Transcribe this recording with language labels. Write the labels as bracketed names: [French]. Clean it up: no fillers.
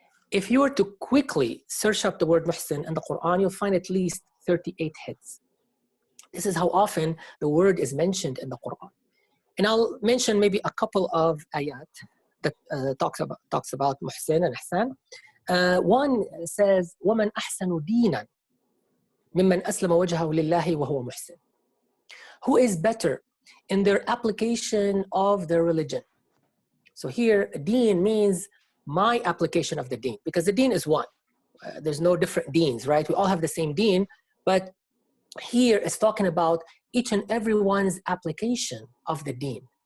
[English] If you were to quickly search up the word Muhsin in the Quran, you'll find at least 38 hits. This is how often the word is mentioned in the Quran. And I'll mention maybe a couple of ayat that talks about Muhsin and Ihsaan. One says, [Arabic] وَمَنْ أَحْسَنُ دِينًا مِمَّنْ أَسْلَمَ وَجْهَهُ لِلَّهِ وَهُوَ مُحْسِنٌ. [English] Who is better in their application of their religion? So here, deen means my application of the deen, because the deen is one. There's no different deens, right? We all have the same deen, but here it's talking about each and everyone's application of the deen.